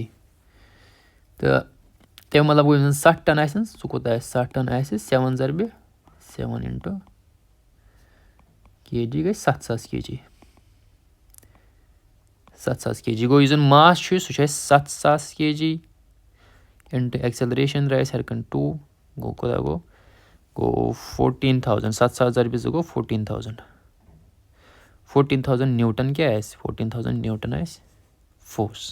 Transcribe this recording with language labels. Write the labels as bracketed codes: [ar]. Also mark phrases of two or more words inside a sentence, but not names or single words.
[ks] تہٕ تَمیُک مطلب گوٚو یُس زَن 60 ٹن آسن سُہ کوٗتاہ آسہِ 60 ٹن آسہِ 7 ضربہِ 7 × kg گٔے 7000 kg. 7000 kg گوٚو یُس زَن ماس چھُ سُہ چھُ اَسہِ 7000 kg [en] into acceleration [ks] درٛاے اَسہِ ہر کُنہِ 2 گوٚو کوٗتاہ گوٚو 14,000. 7000 ضربہِ 2 گوٚو 14,000. 14,000 نیوٹن کیٛاہ آسہِ 14,000 نیوٹن آسہِ فورس.